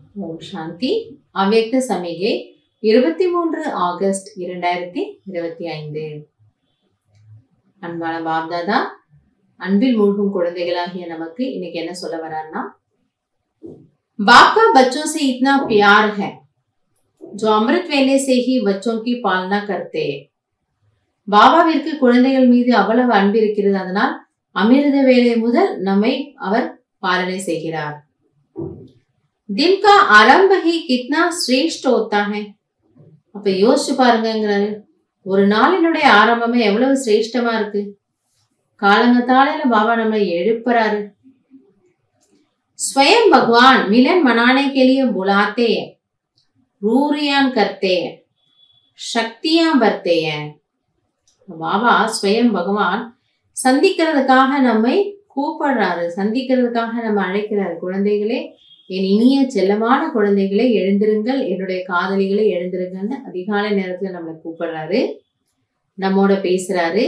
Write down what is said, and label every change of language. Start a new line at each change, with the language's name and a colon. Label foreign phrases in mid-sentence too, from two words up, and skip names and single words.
Tamil: ஓம் சாந்தி. அவ்யக்த சமிகை 23 ஆகஸ்ட் 2025. அன்பான பாப்தாதா, அன்பில் மூழ்கும் குழந்தைகளாகிய நமக்கு இன்னைக்கு என்ன சொல்ல வர்றாருன்னா,
Hindi: बाप का बच्चों से इतना प्यार है जो अमृत वेले से ही बच्चों की पालना करते हैं.
Tamil: பாபாவிற்கு குழந்தைகள் மீது அவ்வளவு அன்பு இருக்கிறது, அதனால் அமிர்த வேலை முதல் நம்மை அவர் பாலனை செய்கிறார்.
Hindi: दिन का आरंभ ही कितना श्रेष्ठ होता है.
Tamil: அப்ப யோசிச்சு பாருங்கிறாரு, ஒரு நாளினுடைய ஆரம்பமே எவ்வளவு சிரேஷ்டமா இருக்கு. காலங்கத்தாலையில பாபா நம்மளை எழுப்புறாரு.
Hindi: स्वयं भगवान मिलन मनाने के लिए बुलाते हैं, रूरियान करते हैं, शक्तियां भरते हैं.
Tamil: பாபா
Hindi: स्वयं भगवान
Tamil: சந்திக்கிறதுக்காக நம்மை கூப்பிடுறாரு, சந்திக்கிறதுக்காக நம்ம அழைக்கிறாரு. குழந்தைகளே, என் இனிய செல்லமான குழந்தைகளே, எழுந்திருங்கள், என்னுடைய காதலிகளை எழுந்திருங்கன்னு அதிகாலை நேரத்துல நம்மளை கூப்பிடுறாரு, நம்மோட பேசுறாரு.